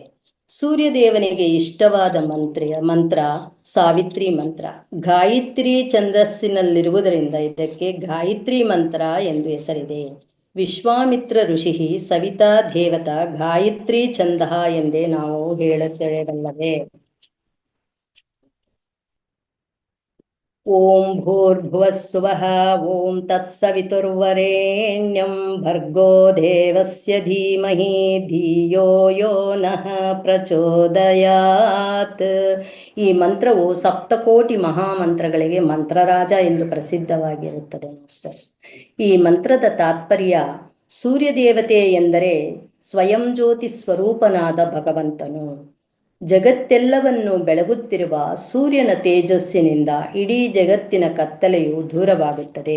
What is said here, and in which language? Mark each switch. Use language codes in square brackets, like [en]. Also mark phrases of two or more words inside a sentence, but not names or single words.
[kn] ಸೂರ್ಯದೇವನಿಗೆ ಇಷ್ಟವಾದ ಮಂತ್ರ ಸಾವಿತ್ರಿ ಮಂತ್ರ. ಗಾಯತ್ರಿ ಛಂದಸ್ಸಿನಲ್ಲಿರುವುದರಿಂದ ಇದಕ್ಕೆ ಗಾಯತ್ರಿ ಮಂತ್ರ ಎಂದು ಹೆಸರಿದೆ. [sa] ವಿಶ್ವಾಮಿತ್ರ ಋಷಿ ಸವಿತಾ ದೇವತಾ ಗಾಯತ್ರಿ ಛಂದಃ [kn] ಎಂದೇ ನಾವು ಹೇಳುತ್ತೇವಲ್ಲವೇ. [sa] ಓಂ ಭೂರ್ಭುವಸ್ಸುವಃ ಓಂ ತತ್ಸವಿತುರ್ವರೆಣ್ಯಂ ಭರ್ಗೋ ದೇವಸ್ಯ ಧೀಮಹಿ ಧಿಯೋ ಯೋ ನಃ ಪ್ರಚೋದಯಾತ್. [kn] ಈ ಮಂತ್ರವು ಸಪ್ತಕೋಟಿ ಮಹಾಮಂತ್ರಗಳಿಗೆ ಮಂತ್ರರಾಜ ಎಂದು ಪ್ರಸಿದ್ಧವಾಗಿರುತ್ತದೆ ಮಾಸ್ಟರ್ಸ್. ಈ ಮಂತ್ರದ ತಾತ್ಪರ್ಯ, ಸೂರ್ಯದೇವತೆ ಎಂದರೆ ಸ್ವಯಂ ಜ್ಯೋತಿ ಸ್ವರೂಪನಾದ ಭಗವಂತನು. ಜಗತ್ತೆಲ್ಲವನ್ನು ಬೆಳಗುತ್ತಿರುವ ಸೂರ್ಯನ ತೇಜಸ್ಸಿನಿಂದ ಇಡೀ ಜಗತ್ತಿನ ಕತ್ತಲೆಯು ದೂರವಾಗುತ್ತದೆ.